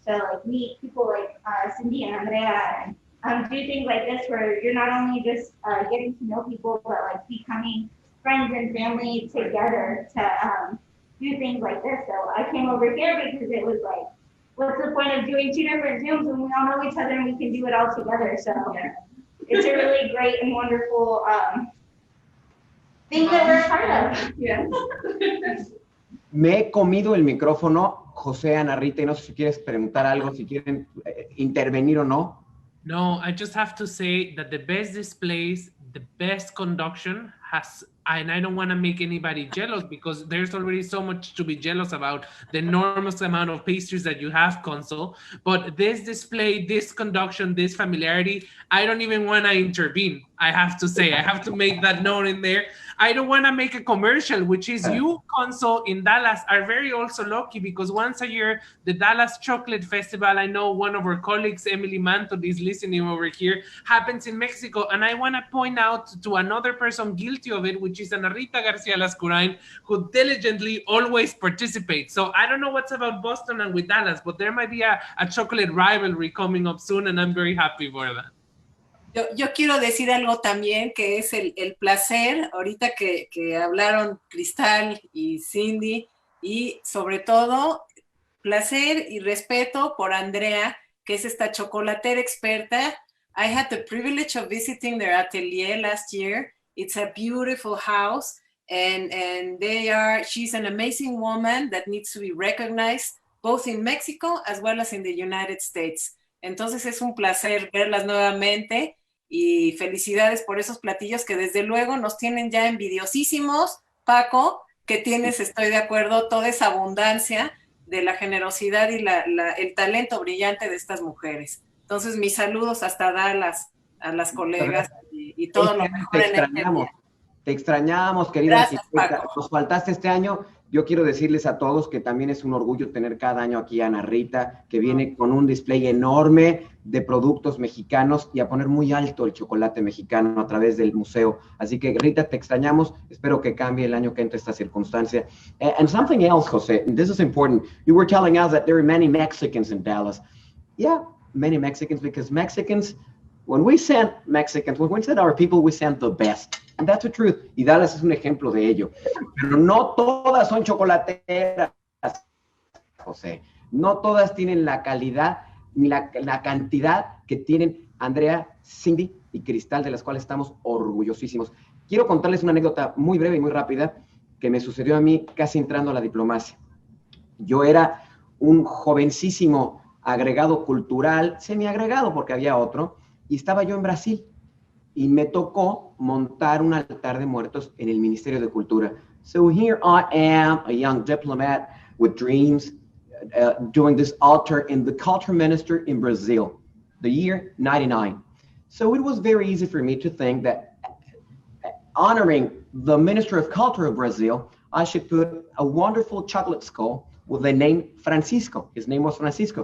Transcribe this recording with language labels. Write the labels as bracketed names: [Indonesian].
[English] So meet people like Cindy and Andrea and do things like this where you're not only just getting to know people, but becoming friends and family together to do things like this. So I came over here because it was what's the point of doing 2 different Zooms when we all know each other and we can do it all together? So it's a really great and wonderful thing that we're a part of. Yeah. [Spanish] Me he comido el micrófono, José, Ana Rita, y no sé si quieres preguntar algo, si quieren intervenir o no. [English] No, I just have to say that the best displays, the best conduction has, and I don't want to make anybody jealous because there's already so much to be jealous about, the enormous amount of pastries that you have, Consul. But this display, this conduction, this familiarity, I don't even want to intervene. I have to say, I have to make that known in there. I don't want to make a commercial, which is you, Consul, in Dallas are very also lucky because once a year, the Dallas Chocolate Festival, I know one of our colleagues, Emily Manto, is listening over here, happens in Mexico. And I want to point out to another person guilty of it, which is Ana Rita García Lascurain, who diligently always participates. So I don't know what's about Boston and with Dallas, but there might be a chocolate rivalry coming up soon, and I'm very happy for that. [Spanish] Yo quiero decir algo también, que es el placer, ahorita que hablaron Cristal y Cindy, y sobre todo placer y respeto por Andrea, que es esta chocolatera experta. [English] I had the privilege of visiting their atelier last year. It's a beautiful house, and she's an amazing woman that needs to be recognized, both in Mexico as well as in the United States. [Spanish] Entonces es un placer verlas nuevamente. Y felicidades por esos platillos que desde luego nos tienen ya envidiosísimos, Paco, que tienes, estoy de acuerdo, toda esa abundancia de la generosidad y el talento brillante de estas mujeres. Entonces, mis saludos hasta Dallas, a las colegas y todo lo mejor en el día. Te extrañamos, querida. Gracias, Paco. Nos faltaste este año. Yo quiero decirles a todos que también es un orgullo tener cada año aquí a Ana Rita, que viene con un display enorme de productos mexicanos y a poner muy alto el chocolate mexicano a través del museo. Así que, Rita, te extrañamos. Espero que cambie el año que entre esta circunstancia. [English] And something else, José, and this is important. You were telling us that there are many Mexicans in Dallas. Yeah, many Mexicans, because Mexicans, when we send our people, we send the best. And that's the truth. [Spanish] Y Dallas es un ejemplo de ello. Pero no todas son chocolateras, José. No todas tienen la calidad ni la cantidad que tienen Andrea, Cindy y Cristal, de las cuales estamos orgullosísimos. Quiero contarles una anécdota muy breve y muy rápida que me sucedió a mí casi entrando a la diplomacia. Yo era un jovencísimo agregado cultural, semiagregado porque había otro, y estaba yo en Brasil y me tocó montar un altar de muertos en el Ministerio de Cultura. [English] So here I am, a young diplomat with dreams, doing this altar in the culture minister in Brazil, the year 99. So it was very easy for me to think that honoring the Minister of Culture of Brazil, I should put a wonderful chocolate skull with the name Francisco. His name was Francisco.